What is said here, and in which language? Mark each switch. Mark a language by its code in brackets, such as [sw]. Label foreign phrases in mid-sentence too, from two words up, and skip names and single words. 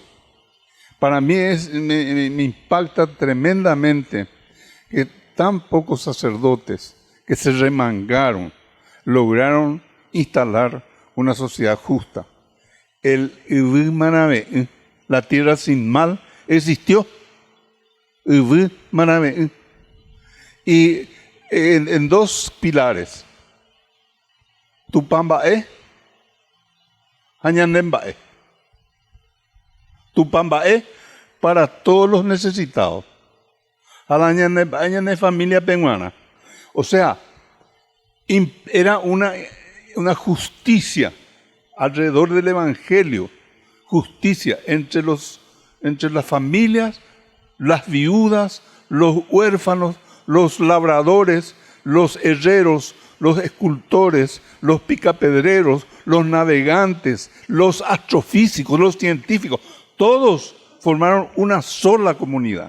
[es] Para mí me impacta tremendamente que tan pocos sacerdotes que se remangaron lograron instalar una sociedad justa. El Ibu Manabe, la tierra sin mal, existió. Ibu Manabe. Y en dos pilares. Tupambae, Añanembae. Tupambae para todos los necesitados. Añanembae familia peruana. O sea, era una justicia alrededor del Evangelio. Justicia entre las familias, las viudas, los huérfanos, los labradores, los herreros, los escultores, los picapedreros, los navegantes, los astrofísicos, los científicos, todos formaron una sola comunidad.